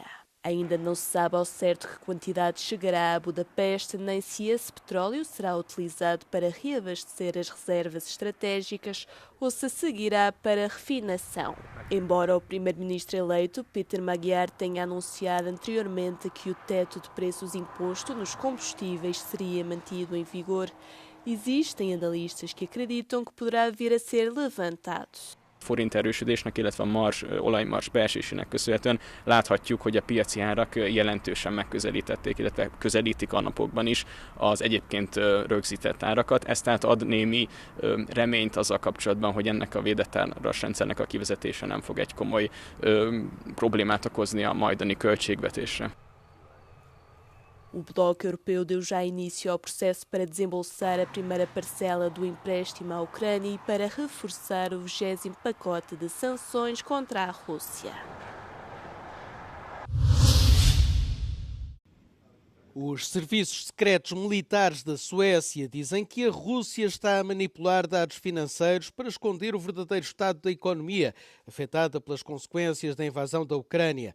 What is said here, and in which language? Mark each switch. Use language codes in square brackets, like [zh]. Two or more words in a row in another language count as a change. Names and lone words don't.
[pt] Ainda não se sabe ao certo que quantidade chegará a Budapeste, nem se esse petróleo será utilizado para reabastecer as reservas estratégicas ou se seguirá para refinação. Embora o primeiro-ministro eleito, Peter Magyar, tenha anunciado anteriormente que o teto de preços imposto nos combustíveis seria mantido em vigor, existem analistas que acreditam que poderá vir a ser levantado. [hu] Forint erősödésnek, illetve a olajmars beesésének köszönhetően láthatjuk, hogy a piaci árak jelentősen megközelítették, illetve közelítik a napokban is az egyébként rögzített árakat. Ez tehát ad némi reményt azzal kapcsolatban, hogy ennek a védett árasrendszernek a kivezetése nem fog egy komoly problémát okozni a majdani költségvetésre. [pt] O Bloco Europeu deu já início ao processo para desembolsar a primeira parcela do empréstimo à Ucrânia e para reforçar o 20º pacote de sanções contra a Rússia. Os serviços secretos militares da Suécia dizem que a Rússia está a manipular dados financeiros para esconder o verdadeiro estado da economia, afetada pelas consequências da invasão da Ucrânia.